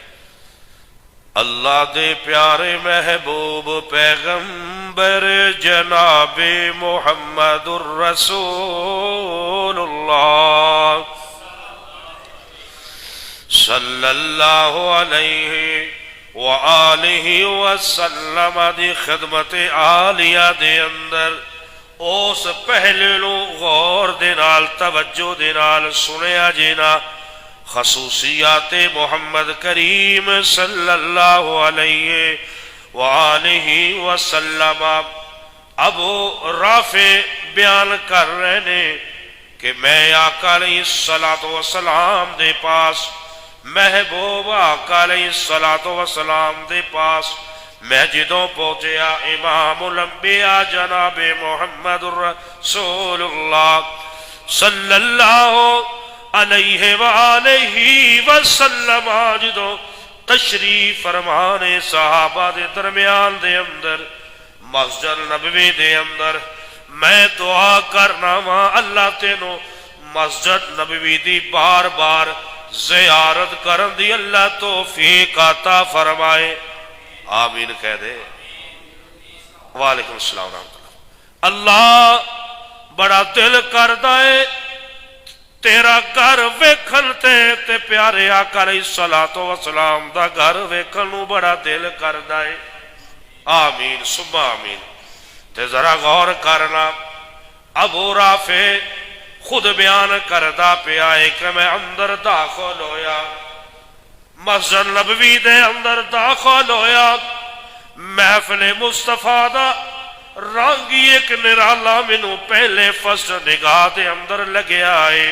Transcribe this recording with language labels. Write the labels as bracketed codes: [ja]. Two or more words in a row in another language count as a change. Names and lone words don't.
[pa] اللہ دے پیارے محبوب پیغمبر جناب محمد [ar] الرسول اللہ صلی اللہ علیہ وآلہ وسلم [pa] دی خدمت عالیہ دے اندر اس پہلے نو غور دے نال توجہ دے نال سنیا جینا، خصوصیات محمد کریم [ar] صلی اللہ علیہ وآلہ وسلم۔ [pa] ابو رافع بیان کر رہے نے کہ میں آقا [ar] علیہ الصلوۃ والسلام [pa] دے پاس، محبوب آقا علیہ [ar] الصلوۃ والسلام [pa] دے پاس میں جدوں پہنچیا، امام الانبیاء جناب محمد الرسول [ar] اللہ صلی اللہ علیہ وآلہ وسلم [pa] جدوں تشریف فرمانے صحابہ دے درمیان دے اندر مسجد نبوی دے اندر، میں دعا کرنا وا اللہ تینوں مسجد نبوی دی بار بار زیارت کرن دی اللہ توفیق عطا فرمائے، آمین کہہ دے۔ [ar] وعلیکم السلام ورحمۃ اللہ۔ [pa] اللہ بڑا دل کردا ہے تیرا گھر ویکھن تے پیارے آقا [ar] علیہ الصلوۃ والسلام [pa] دا گھر ویکھن نوں بڑا دل کردا ہے، [ar] آمین ثم آمین۔ [pa] تے ذرا غور کرنا، ابو رافع خود بیان کردا پیا ہے کہ میں اندر داخل ہویا، مسجد نبوی دے اندر داخل ہویا، محفل مصطفیٰ دا رنگ ایک نرالا مینوں پہلے فرسٹ نگاہ دے اندر لگیا ہے۔